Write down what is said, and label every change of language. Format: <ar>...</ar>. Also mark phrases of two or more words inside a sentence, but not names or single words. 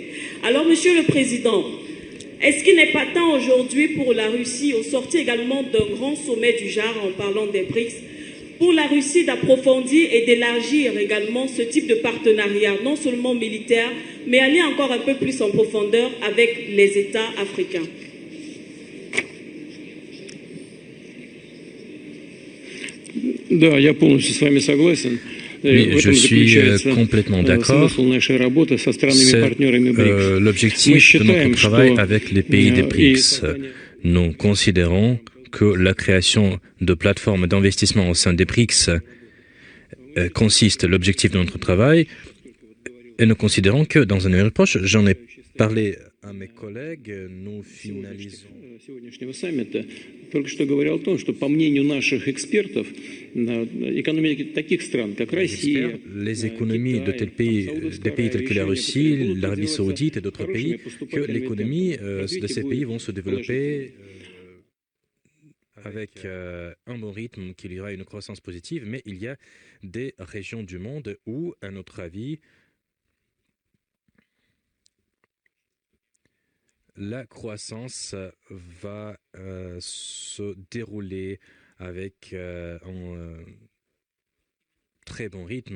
<fr>Alors, Monsieur le Président, est-ce qu'il n'est pas temps aujourd'hui pour la Russie, au sortir également d'un grand sommet du genre en parlant des BRICS, pour la Russie d'approfondir et d'élargir également ce type de partenariat, non seulement militaire, mais aller encore un peu plus en profondeur avec les États africains?</fr> <ru>Да, я полностью с вами согласен.</ru> <fr>Oui, je suis complètement d'accord. C'est l'objectif de notre travail avec les pays des BRICS. Nous considérons que la création de plateformes d'investissement au sein des BRICS consiste l'objectif de notre travail et nous considérons que dans un avenir proche, j'en ai parlé à mes collègues, nous finalisons.</fr> <ru>Сегодняшнего саммита только что говорил о том, что по мнению наших экспертов, экономики таких стран, как Россия,</ru> <fr>les économies de tels pays, des pays tels que la Russie, l'Arabie Saoudite et d'autres pays, que l'économie de ces pays vont se développer avec un bon rythme, qu'il y aura une croissance positive, mais il y a des régions du monde où, à notre avis, la croissance va se dérouler avec un très bon rythme.</fr>